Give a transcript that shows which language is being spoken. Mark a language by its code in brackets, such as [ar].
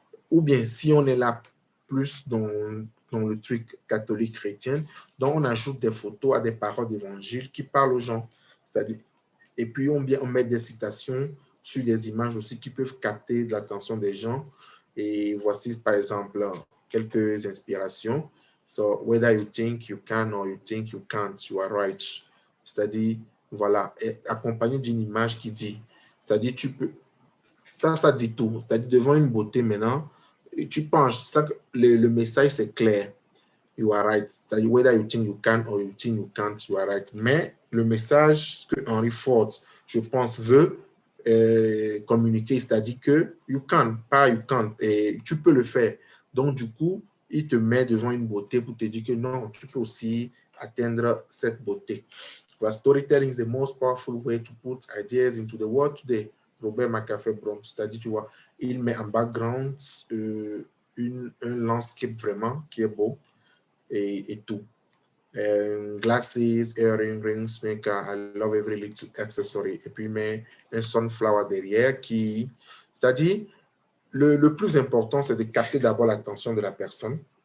[fr] Ou bien, si on est là plus dans le truc catholique chrétien, donc on ajoute des photos à des paroles d'évangile qui parlent aux gens. C'est-à-dire, et puis on met des citations sur des images aussi qui peuvent capter l'attention des gens. Et voici par exemple quelques inspirations. [en] So, whether you think you can or you think you can't, you are right. [fr] C'est-à-dire, voilà, accompagné d'une image qui dit, c'est-à-dire, tu peux, ça dit tout. C'est-à-dire, devant une beauté maintenant, tu penses, le message c'est clair. [en] You are right. [fr] C'est-à-dire, [en] whether you think you can or you think you can't, you are right. [fr] Mais le message que Henry Ford, je pense, veut communiquer, c'est-à-dire que [en] you can, pas you can't, [fr] et tu peux le faire. Donc, du coup, il te met devant une beauté pour te dire que non, tu peux aussi atteindre cette beauté. [en] But storytelling is the most powerful way to put ideas into the world today. [fr] Robert McCaffrey-Brown, c'est-à-dire, tu vois, il met en background un landscape vraiment qui est beau et tout. [en] Glasses, earrings, rings, makeup, I love every little accessory. [fr] Et puis, il met un sunflower derrière c'est-à-dire, le plus important, c'est de capter d'abord l'attention de la personne.